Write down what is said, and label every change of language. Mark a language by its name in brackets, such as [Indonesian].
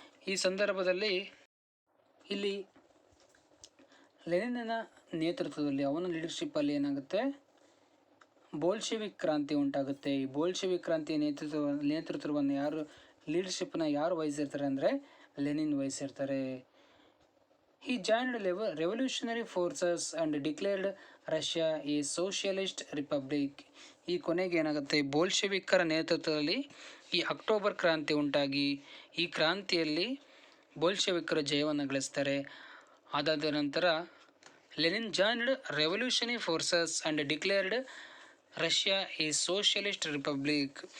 [Kannada] ಈ ಸಂದರ್ಭದಲ್ಲಿ ಇಲ್ಲಿ ಲೆನಿನ್ನ ನೇತೃತ್ವದಲ್ಲಿ, ಅವನ ಲೀಡರ್ಶಿಪ್ಪಲ್ಲಿ ಏನಾಗುತ್ತೆ, ಬೋಲ್ಶೆವಿಕ್ ಕ್ರಾಂತಿ ಉಂಟಾಗುತ್ತೆ. ಈ ಬೋಲ್ಶೆವಿಕ್ ಕ್ರಾಂತಿಯ ನೇತೃತ್ವವನ್ನು ಲೀಡರ್ಶಿಪ್ನ ಯಾರು ವಹಿಸಿರ್ತಾರೆ ಅಂದರೆ Lenin ವಹಿಸಿರ್ತಾರೆ. [English] He joined revolutionary forces and declared Russia a socialist republic. [Kannada] ಈ ಕೊನೆಗೆ ಏನಾಗುತ್ತೆ, ಬೋಲ್ಶೆವಿಕ್ಕರ ನೇತೃತ್ವದಲ್ಲಿ ಈ ಅಕ್ಟೋಬರ್ ಕ್ರಾಂತಿ ಉಂಟಾಗಿ ಈ ಕ್ರಾಂತಿಯಲ್ಲಿ ಬೋಲ್ಶೆವಿಕ್ಕರು ಜಯವನ್ನು ಗಳಿಸ್ತಾರೆ. ಅದಾದ ನಂತರ [English] Lenin joined revolutionary forces and declared Russia a socialist republic.